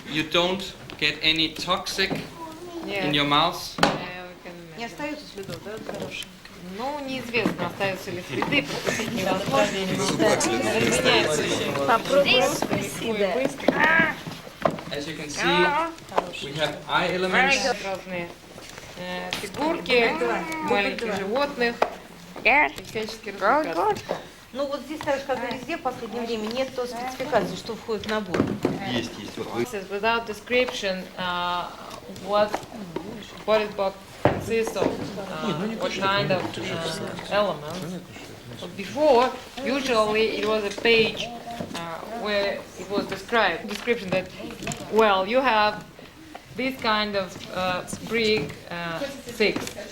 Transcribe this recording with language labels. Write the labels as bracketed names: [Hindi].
[English] You don't get any toxic in your mouth. [Russian] Не остается следов, да? Ну, неизвестно, остаются ли следы, прокусить невозможно. [English] As you can see, we have eye elements. [Russian] Разные фигурки маленьких животных. Всячески развлекаться. Ну вот здесь, так же, как и везде в последнее время, нет спецификации, что входит в набор. Есть. Вот вы. [English] It says without description what it consists of, what kind of elements. But before, usually it was a page where it was description that, well, you have this kind of brick, 6.